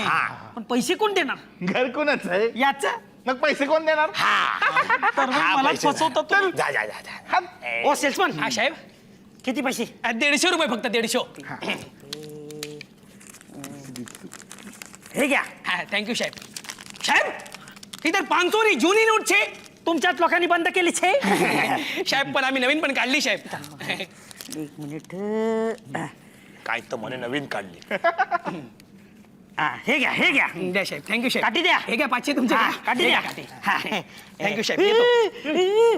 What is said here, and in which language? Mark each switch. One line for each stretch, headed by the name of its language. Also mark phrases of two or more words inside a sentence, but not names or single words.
Marathi: पण पैसे कोण देणार? घर कोणाच आहे? याच मग पैसे कोण देणार? तर मग मला फसवतो तू. हा. ओ सेल्समन हा साहेब किती पैसे? 150 रुपये फक्त 150. हे घ्या.
Gujarati: હા
English: thank you
Gujarati: સાહેબ इधर 500 ની જૂની નોટ છે
Marathi: तुमच्याच लोकांनी बंद केली छे. साहेब पण आम्ही नवीन पण काढली साहेब. एक मिनिट काय तर म्हणे नवीन काढली. हे घ्या द्या साहेब थँक्यू साहेब. काठी द्या. हे घ्या पाचशे तुमचे काठी द्या. थँक्यू साहेब येतो.